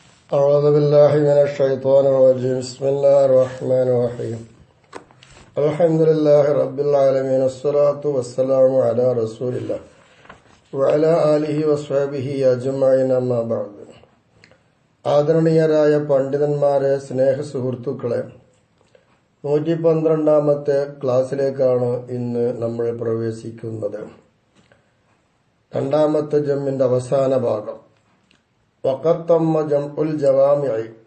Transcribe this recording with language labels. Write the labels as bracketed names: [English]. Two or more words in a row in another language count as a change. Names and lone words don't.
[Arabic] أعوذ بالله من الشيطان الرجيم بسم الله الرحمن الرحيم الحمد لله رب العالمين الصلاة والسلام على رسول الله وعلى آله وصحبه أجمعين أما بعد [Malayalam] ആദരണീയരായ പണ്ഡിതന്മാരെ, സ്നേഹ സുഹൃത്തുക്കളെ, 112ാമത്തെ ക്ലാസ്സിലേക്കാണ് ഇന്ന് നമ്മൾ പ്രവേശിക്കുന്നത്. രണ്ടാമത്തെ ജമ്മിന്റെ അവസാന ഭാഗം. [Arabic] وقد تم جمع الجوامع.